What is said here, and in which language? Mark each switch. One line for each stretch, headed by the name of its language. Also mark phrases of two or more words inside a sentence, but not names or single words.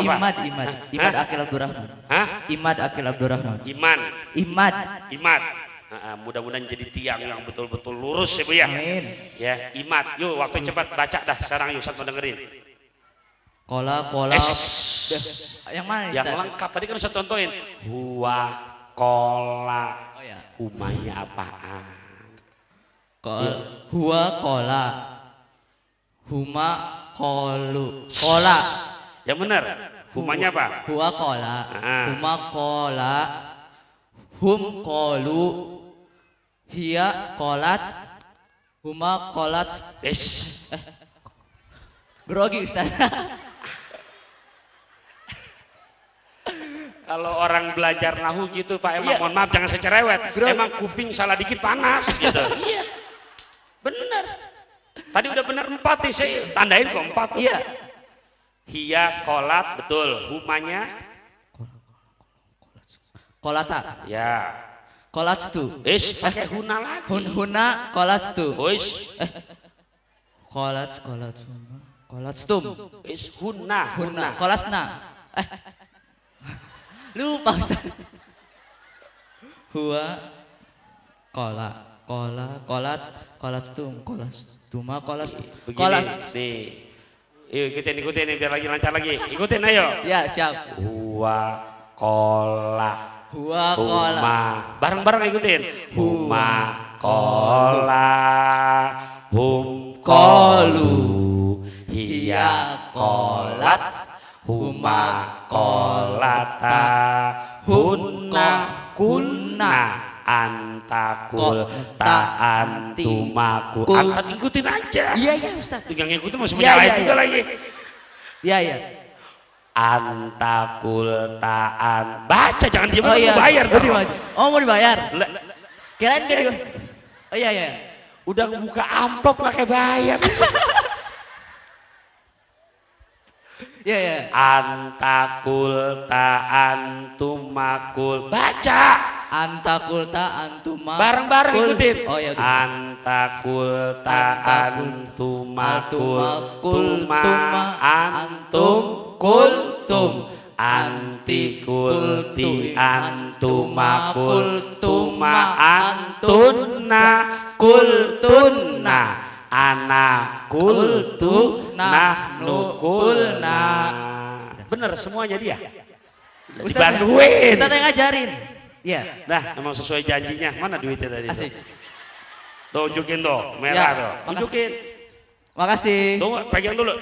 Indonesian: Imad Akil Abdurrahman. Hah? Imad Akil Abdurrahman. Imad. Mudah-mudahan jadi tiang yang betul-betul lurus ya Bu ya. Amin. Ya, Imad. Yuk waktu cepat baca dah sekarang yuk satu dengerin. Kola. Yang mana? Yang lengkap tadi kan saya contohin.
Arabic: هو قال.
Indonesian: Oh ya. Humanya apaan?
Arabic: هو قال. هما قالوا. قال.
Indonesian: Yang benar. Humanya apa?
Arabic: هو قال. هما قال. هم قالوا. هي قالت. هما قالت.
Indonesian: Grogi Ustaz. Kalau orang belajar nahu gitu Pak, emang mohon maaf jangan saya cerewet. Emang kuping salah dikit panas gitu. Iya. Bener. Tadi udah bener 4 nih, saya tandain kok 4. Iya.
Arabic: هي قالت,
Indonesian: betul. Humanya?
Arabic: Kolata.
Indonesian: Ya.
Arabic: Kolatstu.
Indonesian: Pakai huna lagi.
Arabic: هن قلت. Uish. Kolatstum. Huna. Kolasna.
Indonesian: Lupa Ustaz.
Arabic: هو قلتم.
Indonesian: Begini nih. Ikutin biar lagi lancar lagi. Ikutin ayo. Ya, siap.
Arabic: هو قال. Huma.
Indonesian: Bareng-bareng ikutin.
Arabic: هما قال. هم قالوا. هي قالت. هما قالتا. هن قلن. أنت قلت أنتما قلتما.
Indonesian: Angkat ikutin aja. Iya Ustaz. Tinggal ngikutin masih menyalahin juga lagi. Iya.
Arabic: أنت قلت.
Indonesian: Baca jangan diam, Oh iya. mau bayar. Mau dibayar. Kirain dia. Oh iya. Udah buka amplop pakai bayar. Iya.
Arabic: أنت قلت أنتما قلتما. Baca. أنت قلت أنتما.
Indonesian: Bareng-bareng ikutin. Oh iya.
Arabic: أنت قلت أنتما قلتما. تما أنتم قلتم. أنت قلت أنتما قلتما. تما أنتن قلتن. أنا قلت نحن قلنا.
Indonesian: Bener semuanya dia. Dibantuin. Kita yang ngajarin. Iya. Nah, emang sesuai janjinya. Mana duitnya tadi? Asik. Tunjukin tuh, merah tuh. Tunjukin. Makasih. Tuh, pegang dulu.